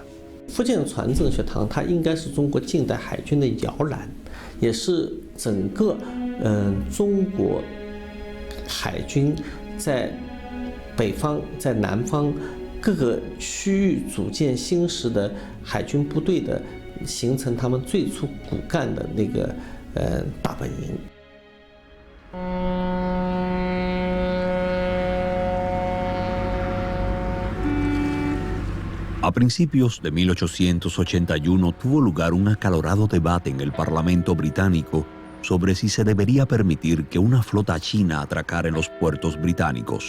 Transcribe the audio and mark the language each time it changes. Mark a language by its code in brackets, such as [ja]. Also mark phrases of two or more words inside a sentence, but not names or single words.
[zh] 福建船政学堂它应该是中国近代海军的摇篮，也是整个中国海军在北方、在南方各个区域组建新时的海军部队的形成他们最初骨干的那个大本营。 [es] A principios de 1881 tuvo lugar un acalorado debate en el Parlamento británico sobre si se debería permitir que una flota china atracara en los puertos británicos.